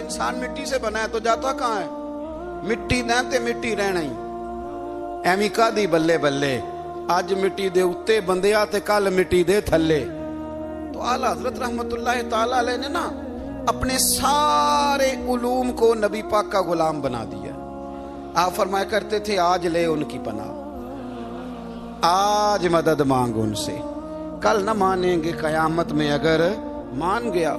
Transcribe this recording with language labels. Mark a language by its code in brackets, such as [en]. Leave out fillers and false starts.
[ur] انسان مٹی سے بنا ہے تو جاتا کہاں ہے؟ [pa] مٹی دے مٹی رہنا ہی. ایویں کا دی بلے بلے, اج مٹی دے اتے بندیا تے کل مٹی دے تھلے. [ur] تو اعلیٰ حضرت رحمت اللہ تعالی علیہ نے نا اپنے سارے علوم کو نبی پاک کا غلام بنا دیا. آپ فرمایا کرتے تھے آج لے ان کی پناہ, آج مدد مانگ ان سے, کل نہ مانیں گے قیامت میں اگر مان گیا.